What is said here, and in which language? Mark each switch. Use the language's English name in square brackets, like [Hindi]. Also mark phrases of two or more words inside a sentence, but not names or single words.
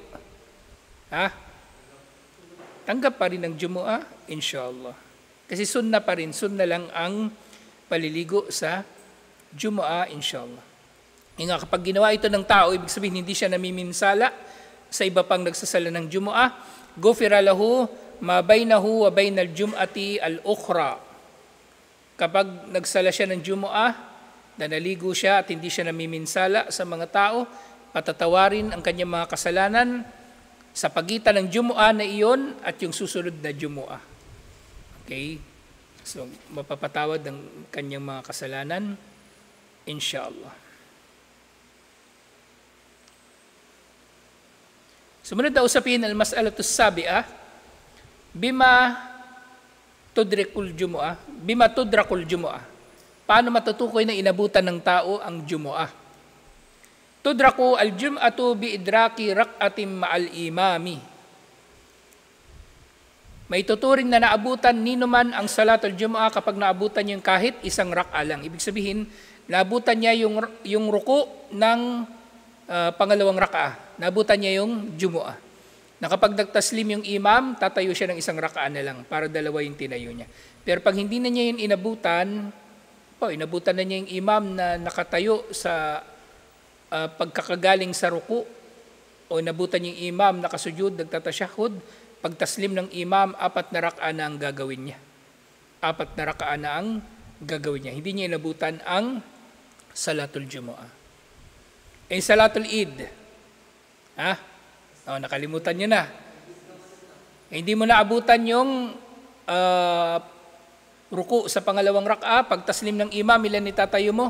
[Filipino] Ha? Tanggap pa rin ang Jumu'ah, inshallah. Kasi sunna pa rin, sunna lang ang paliligo sa Jumu'ah, inshallah. Nga kapag ginawa ito ng tao, ibig sabihin hindi siya namiminsala sa iba pang nagsasala ng Jumu'ah, [Arabic] غفر له ما بينه وبين الجمعة الأخرى. [Filipino] Kapag nagsala siya ng Jumu'ah, na naligo siya at hindi siya namiminsala sa mga tao, patatawarin ang kanyang mga kasalanan sa pagitan ng Jumu'ah na iyon at yung susunod na Jumu'ah. Okay? So, mapapatawad ang kanyang mga kasalanan, inshallah. Sumunod na usapin, [Arabic] المسألة السابعة بما تدرك الجمعة. [Filipino] Paano matutukoy na inabutan ng tao ang Jumu'ah? [Arabic] تدرك الجمعة بإدراك ركعة مع الإمام. [Filipino] May tuturing na naabutan ninuman ang [Arabic] صلاة الجمعة [Filipino] kapag naabutan niya yung kahit isang rak'a lang. Ibig sabihin, naabutan niya yung ruku ng pangalawang rak'a. Naabutan niya yung Jumu'ah. Na kapag nagtaslim yung imam, tatayo siya ng isang rak'a na lang para dalawa yung tinayo niya. Pero pag hindi na niya yung inabutan na niya yung imam na nakatayo sa pagkakagaling sa ruku o inabutan niya yung imam nakasujud, nagtatasyahud, pagtaslim ng imam, 4 na rak'a na ang gagawin niya. 4 na rak'a na ang gagawin niya. Hindi niya inabutan ang [Arabic] صلاة الجمعة. صلاة العيد. [Filipino] Nakalimutan niyo na. Hindi mo naabutan yung ruku sa pangalawang rak'a, pagtaslim ng imam, ilan itatayo mo?